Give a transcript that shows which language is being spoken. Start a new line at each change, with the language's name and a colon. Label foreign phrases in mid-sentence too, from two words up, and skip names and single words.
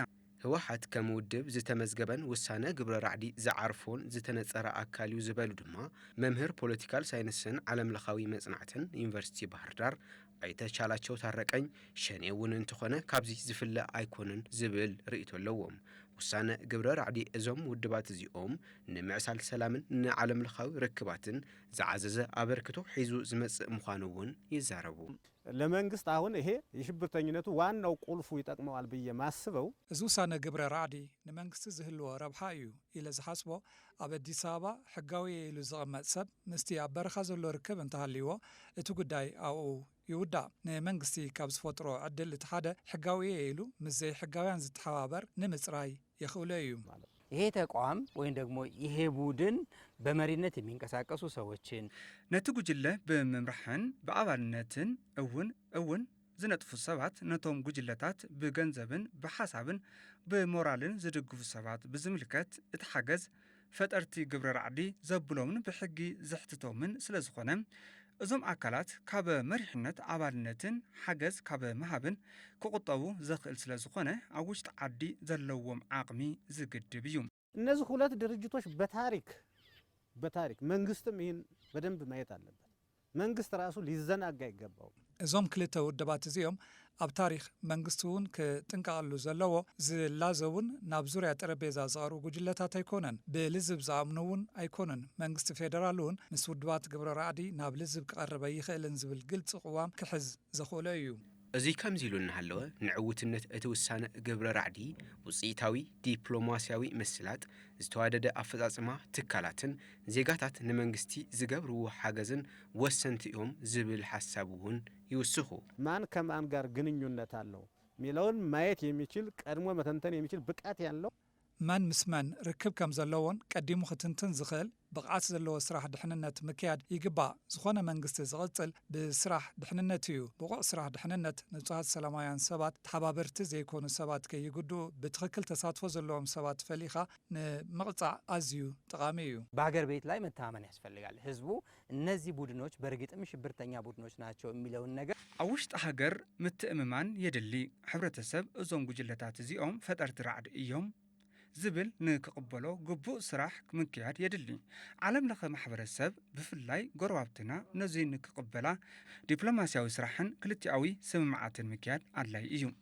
Tigrinya: ህወሓት ከም ውድብ ዝተመዝገበን ውሳነ ግብረ ራዕዲ ዝዓርፎን ዝተነጸረ ኣካል እዩ ዝበሉ ድማ መምህር
English: political science
Tigrinya: ዓለምለኻዊ መጽናዕትን ዩኒቨርሲቲ ባህር ዳር ኣይተቻላቸው ታረቀኝ ሸኔ እውን እንትኾነ ካብዚ ዝፍለ ኣይኮንን ዝብል ርእይቶ ኣለዎም ውሳነ ግብረ ራዕዲ እዞም ውድባት እዚኦም ንምዕሳል ሰላምን ንዓለምለኻዊ ርክባትን ዝዓዘዘ አበርክቶ ሒዙ ዝመጽእ ምዃኑ እውን ይዛረቡ
Amharic: ለመንግስት አሁን ይሄ የሽብርተኝነቱ ዋናው ቁልፉ ይጠቅመዋል ብዬ ማስበው
Tigrinya: እዚ ውሳነ ግብረ ራዕዲ ንመንግስቲ ዝህልዎ ረብሓ እዩ ኢለ ዝሓስቦ ኣብ አዲስ አበባ ሕጋዊ ኢሉ ዝቕመጥ ሰብ ምስቲ ኣብ በረኻ ዘሎ ርክብ እንተሃልይዎ እቲ ጉዳይ ኣብኡ ይውዳእ ንመንግስቲ ካብ ዝፈጥሮ ዕድል እቲ ሓደ ሕጋዊ ኢሉ ምስ ዘይሕጋውያን ዝተሓባበር ንምጽራይ የኽእሎ እዩ
Amharic: ይሄ ተቋም ወይም ደግሞ ይሄ ቡድን በመሪነት የሚንቀሳቀሱ ሰዎችን
Tigrinya: ነቲ ጉጅለ በመምራሕን በአባልነትን እውን ዝነጥፉ ሰባት ነቶም ጉጅለታት ብገንዘብን ብሓሳብን ብሞራልን ዝድግፉ ሰባት ብዝምልከት እቲ ሓገዝ ፈጠርቲ ግብረ ራዕዲ ዘብሎምን ብሕጊ ዝሕትቶምን ስለ ዝኾነ እዞም አካላት ካብ መሪሕነት አባልነትን ሓገዝ ካብ መሃብን ክቁጠቡ ዘኽእል ስለ ዝኾነ ኣብ ውሽጢ ዓዲ ዘለዎም ዓቕሚ ዝግድብ እዩ
Amharic: እነዚህ ሁለት ድርጅቶች በታሪክ መንግስትም ይህን በደንብ ማየት አለበት መንግስት ራሱ ሊዘናጋ ይገባው
Tigrinya: እዞም ክልተ ውድባት እዚኦም ኣብ ታሪክ መንግስቲ እውን ክጥንቀቐሉ ዘለዎ ዝላዘውን ናብ ዙርያ ጠረጴዛ ዝቐርቡ ጉጅለታት ኣይኮነን ብልዝብ ዝኣምኑ እውን ኣይኮነን መንግስቲ ፌደራል እውን ምስ ውድባት ግብረ ራዕዲ ናብ ልዝብ ክቐርበ ይኽእልን ዝብል ግልፂ ቅዋም ክሕዝ ዘኽእሎ እዩ እዚ ከምዚ ኢሉ እናሃለወ ንዕውትነት እቲ ውሳነ ግብረ ራዕዲ ውፅኢታዊ ዲፕሎማስያዊ ምስላጥ ዝተዋደደ ኣፈጻጽማ ትካላትን ዜጋታት ንመንግስቲ ዝገብርዎ ሓገዝን ወሰንቲ እዮም ዝብል ሓሳብ እውን ይውስኹ
Amharic: ማን ከማን ጋር ግንኙነት አለው ሚለውን ማየት የሚችል ቀድሞ መተንተን የሚችል ብቃት ያለው
Tigrinya: ማን ምስመን ርክብ ከም ዘለዎን ቀዲሙ ክትንትን ዝኽእል ብቕዓት ዘለዎ ስራሕ ድሕንነት ምክያድ ይግባእ ዝኾነ መንግስቲ ዝቕጽል ብስራሕ ድሕንነት እዩ ብቑዕ ስራሕ ድሕንነት ንጹሃት ሰላማውያን ሰባት ተሓባበርቲ ዘይኮኑ ሰባት ከይግድኡ ብትኽክል ተሳትፎ ዘለዎም ሰባት ፈሊኻ ንምቕጻዕ ኣዝዩ ጠቃሚ እዩ
Amharic: በሀገር ቤት ላይ መተማመን ያስፈልጋል ህዝቡ እነዚህ ቡድኖች በእርግጥም ሽብርተኛ ቡድኖች ናቸው የሚለውን ነገር
Tigrinya: ኣብ ውሽጢ ሃገር ምትእምማን የድሊ ሕብረተሰብ እዞም ጉጅለታት እዚኦም ፈጠርቲ ራዕዲ እዮም ዝብል ንክቕበሎ ግቡእ ስራሕ ምክያድ የድሊ ዓለም ለኸ ማሕበረሰብ ብፍላይ ጎረባብትና ነዚ ንክቕበላ ዲፕሎማስያዊ ስራሕን ክልቲኣዊ ስምምዓትን ምክያድ ኣድላይ እዩ